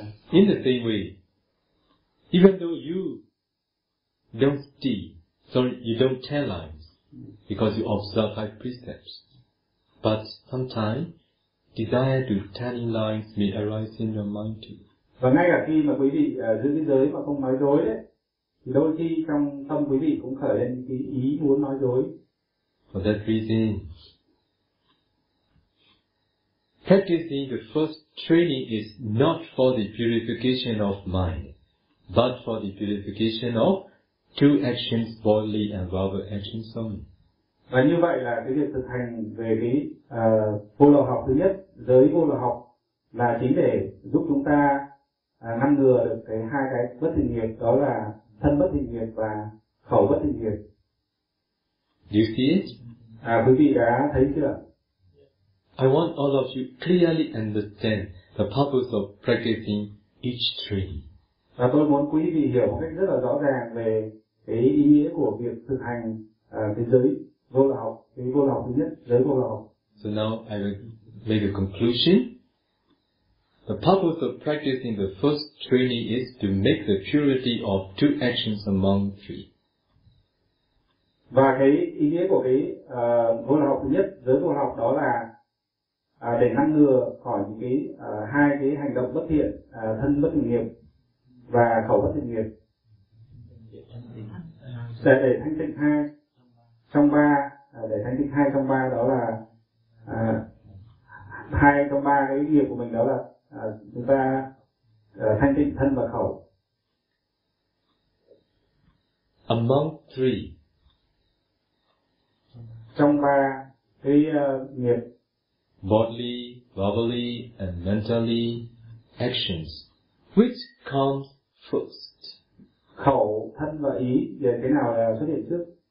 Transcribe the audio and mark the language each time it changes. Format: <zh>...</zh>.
<en>In the same way, even though you don't see, sorry, you don't tell lies because you observe five precepts, but sometimes desire to tell lies may arise in your mind too.</en> <vi>Và ngay cả khi mà quý vị giữ cái giới mà không nói dối đấy, thì đôi khi trong tâm quý vị cũng khởi lên cái ý muốn nói dối.</vi> <en>For that reason, practicing the first training is not for the purification of mind, but for the purification of two actions, bodily and verbal actions only.</en> <vi>Và như vậy là cái việc thực hành về cái vô lậu học thứ nhất, giới vô lậu học, là chính để giúp chúng ta ngăn ngừa được cái hai cái bất thiện nghiệp, đó là thân bất thiện nghiệp và khẩu bất thiện nghiệp.</vi> <en>Do you see it?</en> <vi>Quý vị đã thấy chưa?</vi> <en>I want all of you clearly understand the purpose of practicing each training.</en> <vi>Và tôi muốn quý vị hiểu một cách rất là rõ ràng về cái ý nghĩa của việc thực hành cái giới vô lậu học, cái vô lậu học thứ nhất, giới vô lậu học.</vi> <en>So now I will make a conclusion. The purpose of practicing the first training is to make the purity of two actions among three.</en> <vi>Và cái ý nghĩa của cái vô lậu học thứ nhất, giới vô lậu học, đó là để ngăn ngừa khỏi những cái hai cái hành động bất thiện, thân bất thiện nghiệp và khẩu bất thiện nghiệp. Để thanh tịnh hai trong ba, để thanh tịnh hai trong ba, đó là hai trong ba cái nghiệp của mình, đó là chúng ta thanh tịnh thân và khẩu.</vi> <en>Among three,</en> <vi>trong ba cái nghiệp</vi> <en>bodily, verbally, and mentally actions, which comes first?</en> <vi>Khẩu, thân và ý, về cái nào là xuất hiện trước?</vi>